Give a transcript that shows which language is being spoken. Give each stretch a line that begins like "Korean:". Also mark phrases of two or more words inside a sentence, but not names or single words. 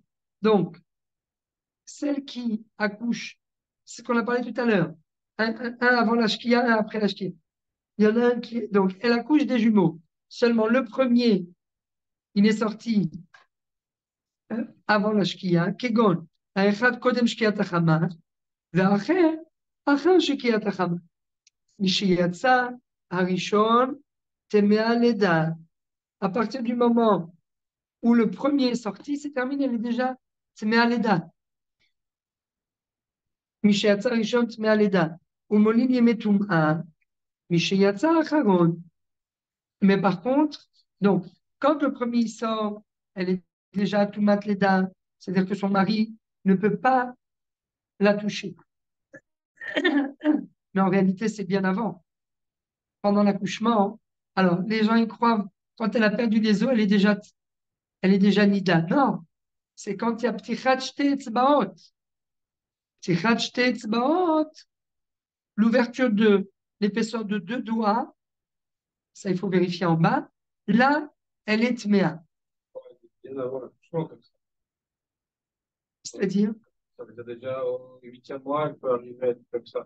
French: Donc, celle qui accouche, c'est ce qu'on a parlé tout à l'heure, un avant la shkia, un après la shkia. Il y en a un qui est, donc, elle accouche des jumeaux. Seulement le premier, il est sorti avant la shkia,
Hebrew: kegon, האחד קודם שקיעת החמה, והאחר אחר שקיעת החמה. משיצא הראשון טמא לידה.
French: À partir du moment où le premier est sorti, c'est terminé, elle est déjà
Hebrew: טמא לידה. משיצא הראשון טמא לידה. ומולין ימי טומאה, משיצא האחרון.
French: Mais par contre, donc, quand le premier sort, elle est déjà
Hebrew: טומאת לידה,
French: c'est-à-dire que son mari ne peut pas la toucher. Mais en réalité, c'est bien avant. Pendant l'accouchement, alors les gens y croient, quand elle a perdu les os, elle est déjà nida. Non, c'est quand il y a
Hebrew: פתיחת שתי אצבעות. פתיחת שתי אצבעות,
French: l'ouverture de l'épaisseur de 2 doigts, ça il faut vérifier en bas. Là, elle est tméa. Bien avant l'accouchement, comme ça. C'est-à-dire, Ça veut dire déjà au 8e mois, elle peut arriver à être comme ça.